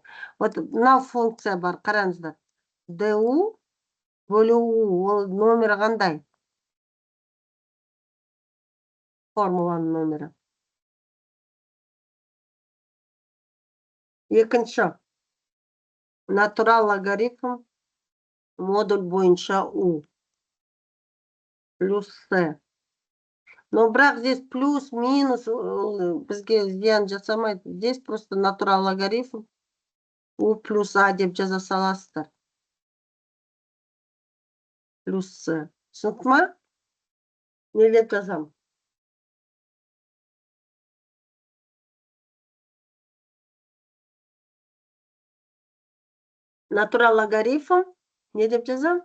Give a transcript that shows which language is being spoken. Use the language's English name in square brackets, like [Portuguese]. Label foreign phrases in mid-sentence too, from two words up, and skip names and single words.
[Kazakh] Вот мынау функция бар, қараңыздар. ду бөлу у, ол номері қандай? Формуланың номері. Екінші. Натурал логарифм модуль бойынша у. [Russian] Плюс с. Но бірақ здесь плюс, [Kazakh] минус, бізге зиян жасамайды. [Russian] Здесь просто [Kazakh] натурал логарифм у плюс а деп жаза саласыздар. Плюс с. Түсінікті ма? Не деп жазам? Натурал логарифм не деп жазам?